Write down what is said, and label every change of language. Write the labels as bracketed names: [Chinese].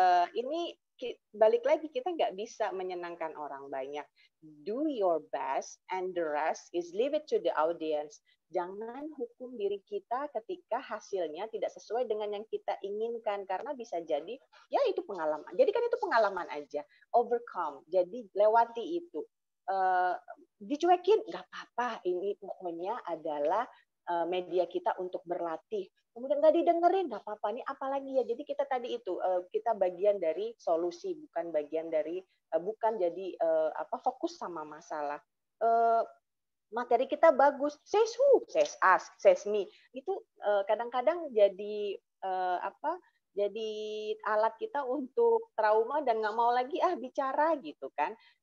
[Indonesian] Ini balik lagi, kita nggak bisa menyenangkan orang banyak. [English] Do your best and the rest is leave it to the audience. [Indonesian] Jangan hukum diri kita ketika hasilnya tidak sesuai dengan yang kita inginkan, karena bisa jadi ya itu pengalaman. Jadi kan itu pengalaman aja. Overcome. Jadi lewati itu. Dicuekin nggak apa-apa. Ini pokoknya adalah media kita untuk berlatih. Kemudian nggak didengerin, nggak apa-apa. Ini apalagi ya. Jadi kita tadi itu kita bagian dari solusi, bukan bagian dari bukan jadi fokus sama masalah. Materi kita bagus, [English] says who, says us, says me. [Indonesian] Itu kadang-kadang jadi jadi alat kita untuk trauma dan nggak mau lagi bicara gitu kan.